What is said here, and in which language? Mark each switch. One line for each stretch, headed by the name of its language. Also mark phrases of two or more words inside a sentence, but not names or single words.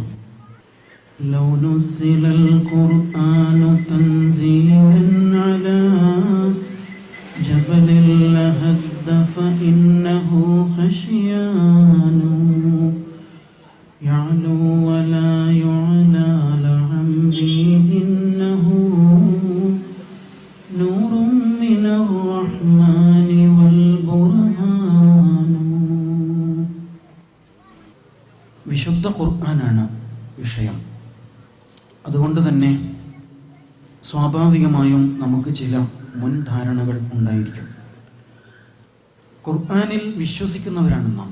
Arabic: لو نزل القرآن تنزيلا على جبل لهد فإنه خشيان يعلو ولا يعلى لعمري إنه نور من الرحمن والبرهان.
Malayalam: വിശുദ്ധ ഖുർആനാണ് വിഷയം. അതുകൊണ്ട് തന്നെ സ്വാഭാവികമായും നമുക്ക് ചില മുൻധാരണകൾ ഉണ്ടായിരിക്കും. ഖുർആനിൽ വിശ്വസിക്കുന്നവരാണ് നാം.